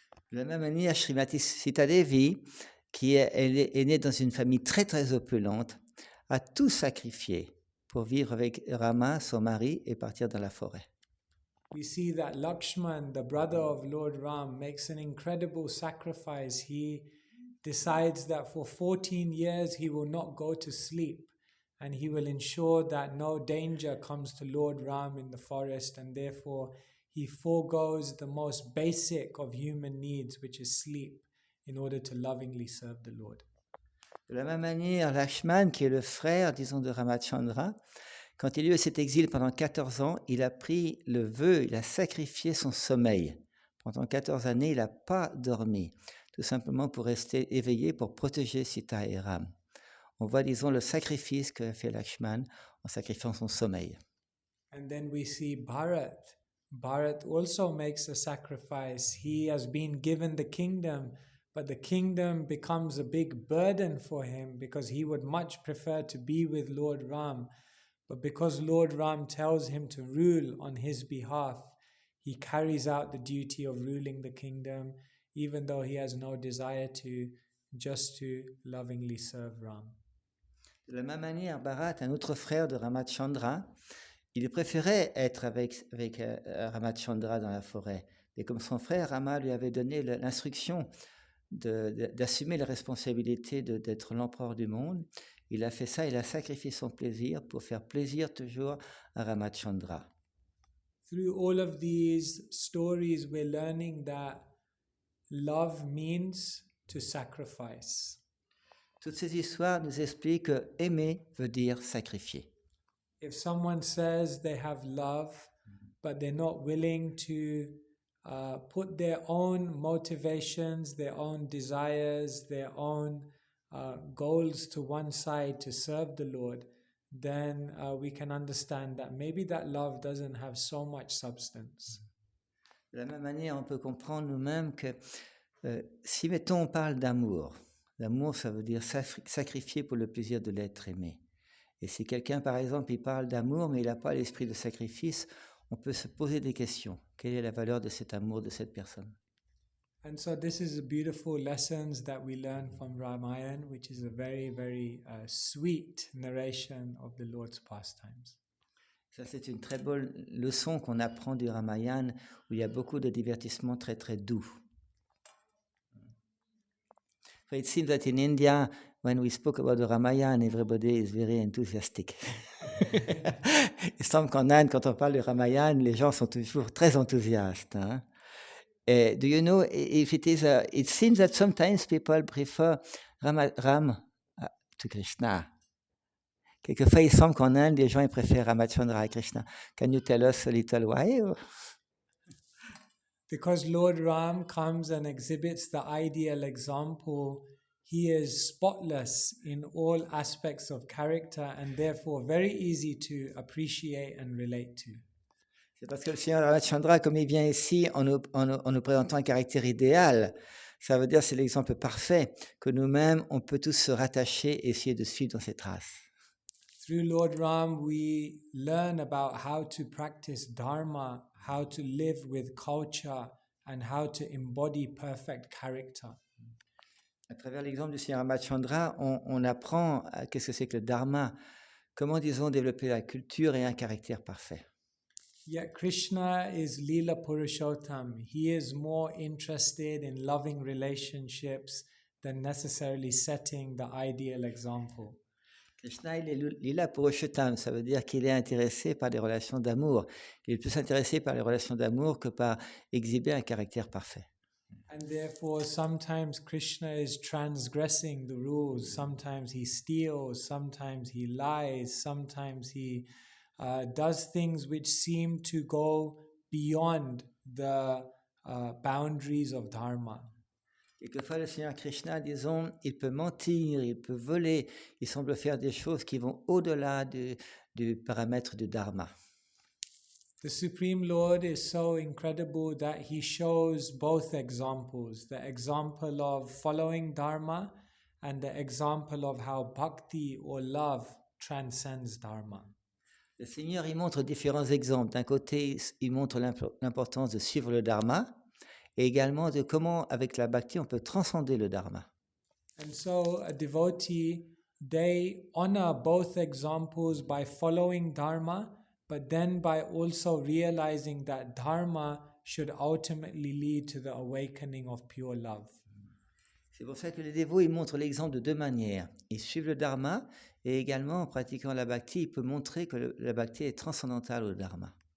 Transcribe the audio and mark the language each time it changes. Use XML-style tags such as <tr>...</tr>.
<fr>De la même manière, Srimati Sita Devi, qui est née dans une famille très très opulente, a tout sacrifié pour vivre avec Rama, son mari, et partir dans la forêt.</fr> <en>We see that Lakshman, the brother of Lord Ram, makes an incredible sacrifice. He decides that for 14 years he will not go to sleep, and he will ensure that no danger comes to Lord Ram in the forest, and therefore he forgoes the most basic of human needs, which is sleep, in order to lovingly serve the Lord.</en> <fr>De la même manière, Lakshman, qui est le frère, disons, de Ramachandra, quand il a eu cet exil pendant 14 ans, il a pris le vœu, il a sacrifié son sommeil. Pendant 14 années, il n'a pas dormi, tout simplement pour rester éveillé, pour protéger Sita et Ram. On voit, disons, le sacrifice qu'a fait Lakshman en sacrifiant son sommeil.</fr> <en>And then we see Bharat. Bharat also makes a sacrifice. He has been given the kingdom, but the kingdom becomes a big burden for him because he would much prefer to be with Lord Ram. But because Lord Ram tells him to rule on his behalf, he carries out the duty of ruling the kingdom, even though he has no desire to, just to lovingly serve Ram.</en> <fr>De la même manière, Bharat, un autre frère de Ramachandra, il préférait être avec Ramachandra dans la forêt. Et comme son frère, Rama lui avait donné l'instruction d'assumer la responsabilité d'être l'empereur du monde, il a fait ça, il a sacrifié son plaisir pour faire plaisir toujours à Ramachandra.</fr> <en>Through all of these stories, we're learning that love means to sacrifice.</en> <fr>Toutes ces histoires nous expliquent que aimer veut dire sacrifier.</fr> <en>If someone says they have love, but they're not willing to put their own motivations, their own desires, their own goals to one side to serve the Lord, then we can understand that maybe that love doesn't have so much substance.</en> <fr>De la même manière, on peut comprendre nous-mêmes que si, mettons, on parle d'amour, l'amour, ça veut dire sacrifier pour le plaisir de l'être aimé. Et si quelqu'un, par exemple, il parle d'amour, mais il n'a pas l'esprit de sacrifice, on peut se poser des questions. Quelle est la valeur de cet amour de cette personne?</fr> <en>And so this is a beautiful lessons that we learn from Ramayana, which is a very, very sweet narration of the Lord's pastimes.</en> <fr>Ça, c'est une très bonne leçon qu'on apprend du Ramayana, où il y a beaucoup de divertissements très, très doux.</fr> <en>So it seems that in India, when we spoke about the Ramayana, everybody is very enthusiastic.</en> <fr>Il semble qu'en Inde, quand on parle du Ramayana, les gens sont toujours très enthousiastes.</fr> <en>Hein? Do you know if it is? It seems that sometimes people prefer Ram to Krishna.</en> <fr>Quelquefois, il semble qu'en Inde, les gens ils préfèrent Ramachandra à Krishna.</fr> <en>Can you tell us a little why? because Lord Ram comes and exhibits the ideal example, he is spotless in all aspects of character and therefore very easy to appreciate and relate to.</en> <fr>C'est parce que le Seigneur Ramachandra, comme il vient ici en nous présentant un caractère idéal, ça veut dire c'est l'exemple parfait que nous-mêmes, on peut tous se rattacher et essayer de suivre dans ses traces.</fr> <en>Through Lord Ram, we learn about how to practice Dharma, how to live with culture, and how to embody perfect character.</en> <fr>À travers l'exemple du Seigneur Ramachandra, on apprend qu'est-ce que c'est que le Dharma, comment, disons, développer la culture et un caractère parfait.</fr> <en>Yet Krishna is Leela Purushottam. He is more interested in loving relationships than necessarily setting the ideal example.</en> <fr>Krishna, il est Lila Purushottam, ça veut dire qu'il est intéressé par les relations d'amour. Il est plus intéressé par les relations d'amour que par exhiber un caractère parfait.</fr> <en>And therefore, sometimes Krishna is transgressing the rules. Sometimes he steals, sometimes he lies, sometimes he does things which seem to go beyond the boundaries of Dharma.</en> <fr>Quelquefois, le Seigneur Krishna, disons, il peut mentir, il peut voler, il semble faire des choses qui vont au-delà du paramètre du Dharma.</fr> <en>The Supreme Lord is so incredible that he shows both examples, the example of following Dharma and the example of how bhakti or love transcends Dharma.</en> <fr>Le Seigneur, il montre différents exemples. D'un côté, il montre l'importance de suivre le Dharma et également de comment, avec la bhakti, on peut transcender le Dharma.</fr> <en>And so a devotee, they honor both examples by following Dharma, but then by also realizing that Dharma should ultimately lead to the awakening of pure love.</en> <fr>C'est pour ça que les dévots, ils montrent l'exemple de deux manières. Ils suivent le Dharma et également, en pratiquant la bhakti, ils peuvent montrer que la bhakti est transcendantale au Dharma.</fr>